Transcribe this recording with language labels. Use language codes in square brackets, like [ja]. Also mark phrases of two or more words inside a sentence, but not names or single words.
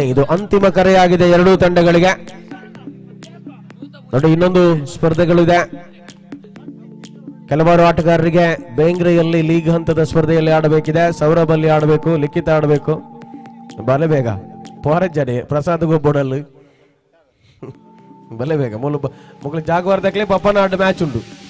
[kn] ಇದು ಅಂತಿಮ ಕರೆಯಾಗಿದೆ 2 ತಂಡಗಳಿಗೆ. ನೋಡಿ ಇನ್ನೊಂದು ಸ್ಪರ್ಧೆಗಳಿದೆ. ಕೆಲವಾರು ಆಟಗಾರರಿಗೆ ಬೇಂಗ್ರೆಯಲ್ಲಿ ಲೀಗ್ ಹಂತದ ಸ್ಪರ್ಧೆಯಲ್ಲಿ ಆಡಬೇಕಿದೆ. ಸೌರಭಲ್ಲಿ ಆಡಬೇಕು, ಲಿಖಿತ ಆಡಬೇಕು. [tcy] ಬಲೆ ಬೇಗ ಪೋರಜ್ಜನೆ ಪ್ರಸಾದ್ ಗೊಬ್ಬಡಲ್ಲಿ ಬಲೆ ಬೇಗ ಮುಗ್ಲು ಜಾಗ್ವಾರ್ದಕ್ಲೆ ಪಪ್ಪನಾಡ್ ಮ್ಯಾಚ್ ಉಂಟು.